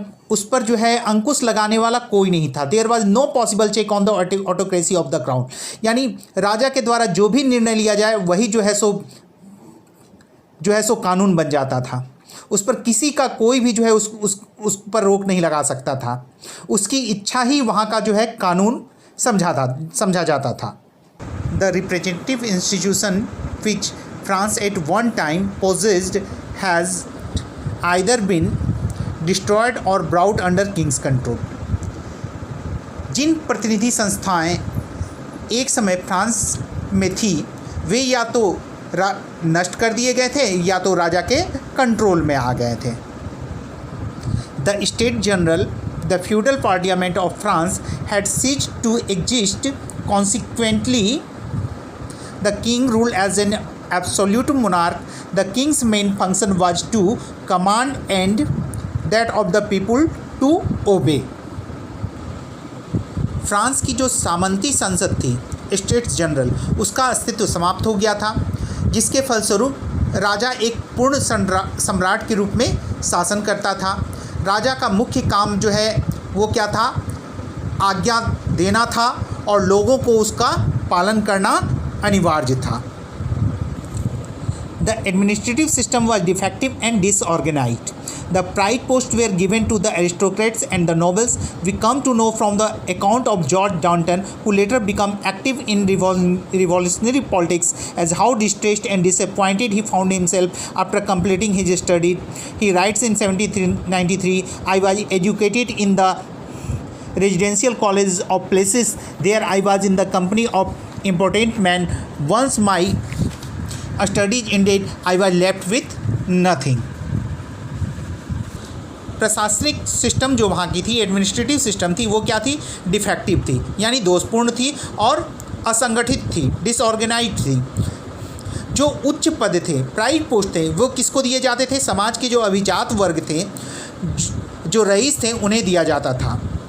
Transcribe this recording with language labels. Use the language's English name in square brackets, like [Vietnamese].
[Hindi] उस पर जो है अंकुश लगाने वाला कोई नहीं था। [English] there was no possible check on the autocracy of the crown, [Hindi] यानी राजा के द्वारा जो भी निर्णय लिया जाए वही जो है सो कानून बन जाता था। उस पर किसी का कोई भी जो है उस पर रोक नहीं लगा सकता था। उसकी इच्छा ही वहाँ का जो है कानून समझा जाता था। [English] The representative institution which France at one time possessed has either been destroyed or brought under king's control। [Hindi] जिन प्रतिनिधि संस्थाएं एक समय फ्रांस में थी वे या तो नष्ट कर दिए गए थे या तो राजा के कंट्रोल में आ गए थे। [English] The state general, the feudal parliament of France had ceased to exist। Consequently, the king ruled as an absolute monarch। The king's main function was to command and that of the people to obey। [Hindi] France की जो सामंती संसद थी, states general, उसका अस्तित्व समाप्त हो गया था, जिसके फलस्वरूप राजा एक पूर्ण सम्राट के रूप में शासन करता था। राजा का मुख्य काम जो है वो क्या था? आज्ञा देना था और लोगों को उसका पालन करना अनिवार्य था। [English] The administrative system was defective and disorganized। The pride posts were given to the aristocrats and the nobles। We come to know from the account of George Danton, who later became active in revolutionary politics, as how distressed and disappointed he found himself after completing his studies। He writes in 1793, I was educated in the residential colleges of places. There I was in the company of important men। Once my studies ended, I was left with nothing। [Hindi] प्रशासनिक system जो वहाँ की थी, administrative system थी, वो क्या थी? Defective थी, यानी दोषपूर्ण थी और असंगठित थी, डिसऑर्गेनाइज्ड थी। जो उच्च पद थे, प्राइड पोस्ट थे, वो किसको दिए जाते थे? समाज के जो अभिजात वर्ग थे, जो रईस थे, उन्हें दिया जाता था।